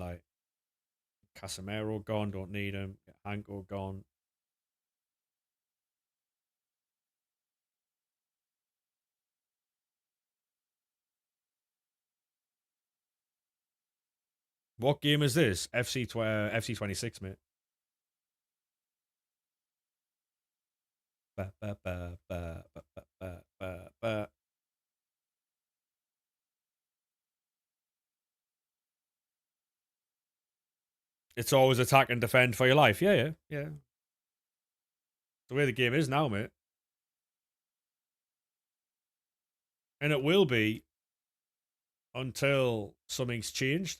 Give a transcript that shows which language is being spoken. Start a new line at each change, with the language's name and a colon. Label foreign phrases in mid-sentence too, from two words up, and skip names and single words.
English: Like, Casemiro gone, don't need him. Anko gone. What game is this? FC26, mate. Ba, ba, ba, ba, ba, ba, ba, ba. It's always attack and defend for your life. Yeah. The way the game is now, mate. And it will be until something's changed.